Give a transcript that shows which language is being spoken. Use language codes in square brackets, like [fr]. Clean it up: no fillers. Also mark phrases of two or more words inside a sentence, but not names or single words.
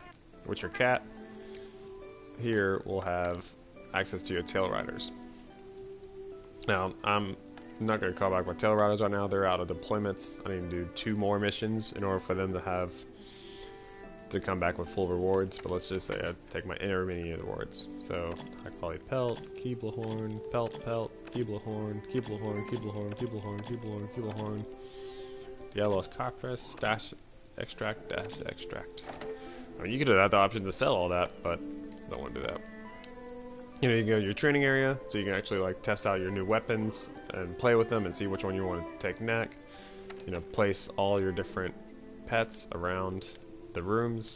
[en] With your cat, here will have access to your tail riders. Now, I'm not going to call back my tail riders right now. They're out of deployments. I need to do 2 more missions in order for them to have to come back with full rewards, but let's just say I take my intermediate rewards. So high quality pelt, Keeblehorn, pelt, Keeblehorn, Keeblehorn, Keeblehorn, Keeblehorn, Keeblehorn, Keeblehorn, yellow copperas, dash extract, dash extract. I mean, you could have the option to sell all that, but don't want to do that. You know, you can go to your training area, so you can actually like test out your new weapons and play with them and see which one you want to take next. You know, place all your different pets around the rooms.